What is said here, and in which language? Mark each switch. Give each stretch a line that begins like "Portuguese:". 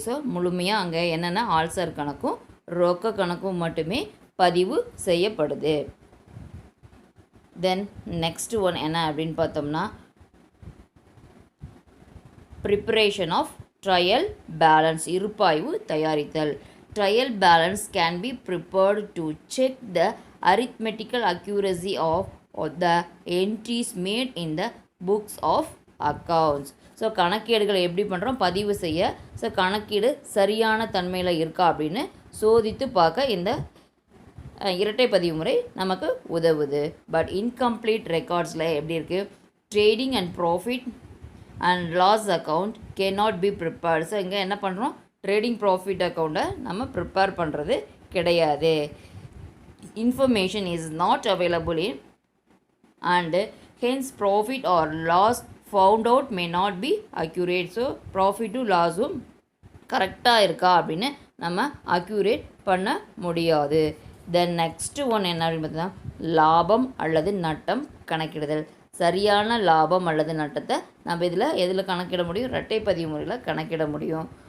Tamil: So முழுமையாக அங்கே என்னென்ன ஆள்சார் கணக்கும் ரொக்க கணக்கும் மட்டுமே பதிவு செய்யப்படுது.
English: then next one
Tamil: என்ன அப்படின்னு பார்த்தோம்னா,
English: preparation of trial balance,
Tamil: இருப்பாய்வு தயாரித்தல்.
English: Trial balance can be prepared to check the arithmetical accuracy of the entries made in the books of accounts.
Tamil: So கணக்கீடுகளை எப்படி பண்ணுறோம், பதிவு செய்ய. ஸோ கணக்கீடு சரியான தன்மையில் இருக்கா அப்படின்னு சோதித்து பார்க்க இந்த இரட்டை பதிவு முறை நமக்கு உதவுது.
English: but incomplete ரெக்கார்ட்ஸில்
Tamil: எப்படி இருக்குது,
English: Trading and profit and loss account cannot be prepared.
Tamil: So இங்கே என்ன பண்ணுறோம், ட்ரேடிங் ப்ராஃபிட் அக்கௌண்ட்டை நம்ம ப்ரிப்பேர் பண்ணுறது கிடையாது.
English: Information is not available in and hence profit or loss found out may not be accurate.
Tamil: So ப்ராஃபிட்டும் லாஸும் கரெக்டாக இருக்கா அப்படின்னு நம்ம அக்யூரேட் பண்ண முடியாது. தென் நெக்ஸ்ட்டு ஒன் என்ன அப்படின்னு பார்த்தீங்கன்னா, லாபம் அல்லது நட்டம் கணக்கிடுதல். சரியான லாபம் அல்லது நட்டத்தை நம்ம எதில் கணக்கிட முடியும், இரட்டை பதிவு முறையில் கணக்கிட முடியும்.